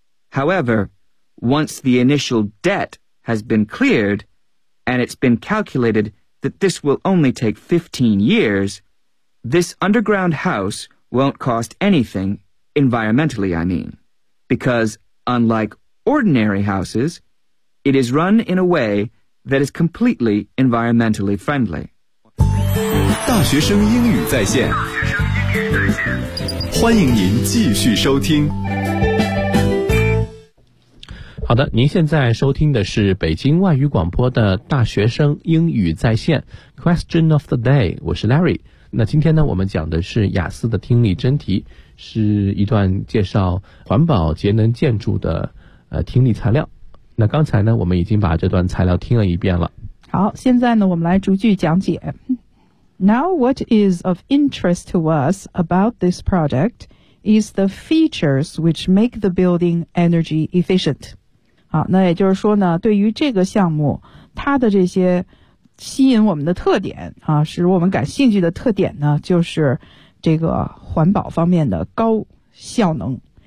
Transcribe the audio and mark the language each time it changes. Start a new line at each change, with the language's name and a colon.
English: However, once the initial debt has been cleared, and it's been calculated that this will only take 15 years, this underground house won't cost anything, environmentally I mean, because unlike ordinary houses, it is run in a way that is completely environmentally friendly.
Chinese: 大学生英语在线，欢迎您继续收听。好的，您现在收听的是北京外语广播的大学生英语在线 Question of the day， 我是 Larry。那今天呢，我们讲的是雅思的听力真题，是一段介绍环保节能建筑的听力材料。那刚才呢，我们已经把这段材料听了一遍了。好，现在呢，我们来逐句讲解。
English: Now what is of interest to us about this project is the features which make the building energy efficient.
Chinese: 好，那也就是说呢，对于这个项目，它的这些吸引我们的特点啊，使我们感兴趣的特点呢，就是这个环保方面的高效能。